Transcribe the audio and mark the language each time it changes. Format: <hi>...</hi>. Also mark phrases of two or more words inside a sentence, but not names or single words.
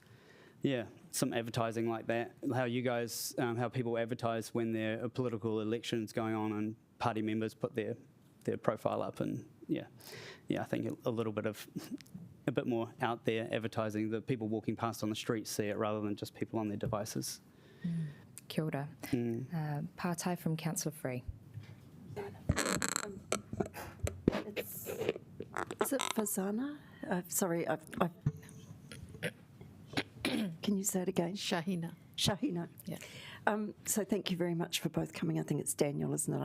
<en>Yeah, some advertising like that. How you guys, how people advertise when there are political elections going on and party members put their profile up, and yeah, I think a little bit of a bit more out there advertising that people walking past on the street see it rather than just people on their devices.</en> <mi>Kia ora. Pātai</mi> <en>from Councillor Free. Is it Fazana? Sorry, can you say it again? Shahina. Shahina. Yeah. So thank you very much for both coming. I think it's Daniel, isn't it?</en>